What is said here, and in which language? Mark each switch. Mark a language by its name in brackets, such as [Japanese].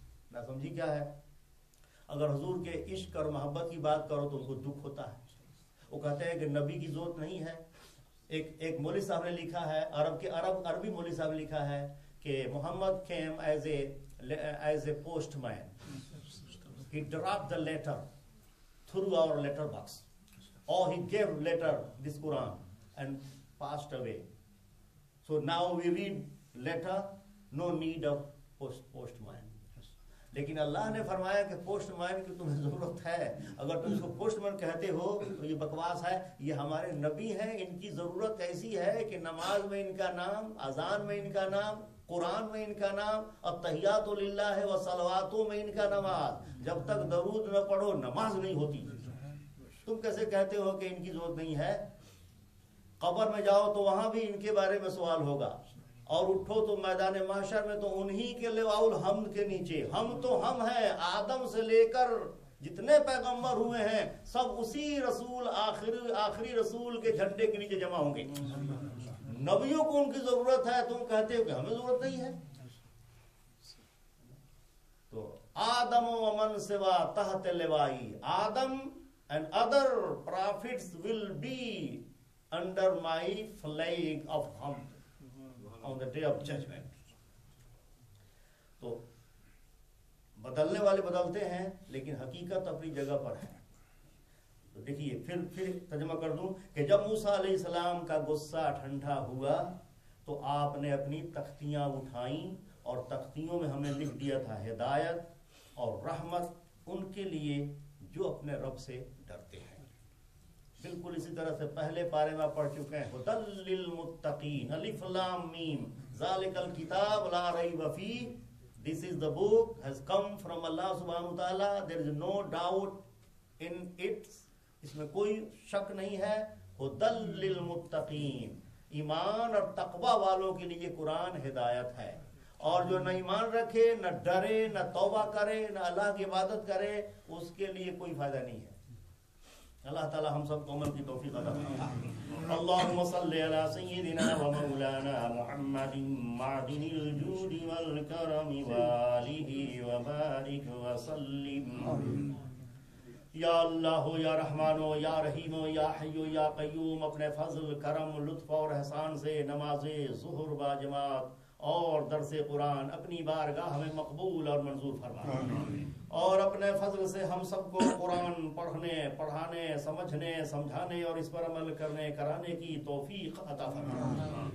[Urdu] ناسمجھی کیا ہے؟ اگر حضور کے عشق اور محبت کی بات کرو تو ان کو دکھ ہوتا ہے. وہ کہتے ہیں کہ نبی کی ضرورت نہیں ہے. ایک مولوی صاحب نے لکھا ہے، عربی مولوی صاحب نے لکھا ہے کہ محمد [English] came as a postman. He dropped the letter through our letter box. Or he gave letter, this Quran, and passed away. So now we read letter, no need of postman. [Urdu] لیکن اللہ نے فرمایا کہ پوسٹ مین کی تمہیں ضرورت ہے. اگر تم اس کو پوسٹ مین کہتے ہو تو یہ بکواس ہے. یہ ہمارے نبی ہیں، ان کی ضرورت ایسی ہے کہ نماز میں ان کا نام، اذان میں ان کا نام، قرآن میں ان کا نام، التحیات للہ و صلواتوں میں ان کا نماز. جب تک درود نہ پڑھو نماز نہیں ہوتی. تم کیسے کہتے ہو کہ ان کی ضرورت نہیں ہے؟ قبر میں جاؤ تو وہاں بھی ان کے بارے میں سوال ہوگا، اور اٹھو تو میدان محشر میں تو انہی کے لواء الحمد کے نیچے ہم تو ہم ہیں. آدم سے لے کر جتنے پیغمبر ہوئے ہیں سب اسی رسول آخری رسول کے جھنڈے کے نیچے جمع ہوں گے. نبیوں کو ان کی ضرورت ہے، تم کہتے ہو کہ ہمیں ضرورت نہیں ہے. [English] تو [Arabic] آدم و من سوا تحت لوائی، [English] آدم and other prophets will be under my flag of hamd on the day of judgment. [Urdu] تو بدلنے والے بدلتے ہیں لیکن حقیقت اپنی جگہ پر ہے. تو دیکھیے پھر ترجمہ کر دوں کہ جب موسیٰ علیہ السلام کا غصہ ٹھنڈا ہوا تو آپ نے اپنی تختیاں اٹھائیں اور تختیوں میں ہم نے لکھ دیا تھا ہدایت اور رحمت ان کے لیے جو اپنے رب سے ڈرتے ہیں. بالکل اسی طرح سے پہلے پارے میں پڑھ چکے ہیں [Arabic] ھدی للمتقین، الف لام میم، ذالک الکتاب لا ریب فیہ، [English] this is the book has come from Allah subhanahu wa ta'ala, there is no doubt in it، [Urdu] اس میں کوئی شک نہیں ہے. [Arabic] ھدی للمتقین، [Urdu] ایمان اور تقوی والوں کے لیے قرآن ہدایت ہے. اور جو نہ ایمان رکھے، نہ ڈرے، نہ توبہ کرے، نہ اللہ کی عبادت کرے، اس کے لیے کوئی فائدہ نہیں ہے. اللہ تعالی ہم سب کو عمل کی توفیق عطا فرمائے. [Arabic] اللهم صل على سيدنا ومولانا محمد معدن الجود والكرم وآله وبارك وسلم. [Urdu] یا اللہ یا رحمان یا رحیم یا حی یا قیوم، اپنے فضل، کرم، لطف اور احسان سے نماز ظہر با جماعت اور درس قرآن اپنی بارگاہ میں مقبول اور منظور فرما، اور اپنے فضل سے ہم سب کو قرآن پڑھنے، پڑھانے، سمجھنے، سمجھانے اور اس پر عمل کرنے کرانے کی توفیق عطا فرما.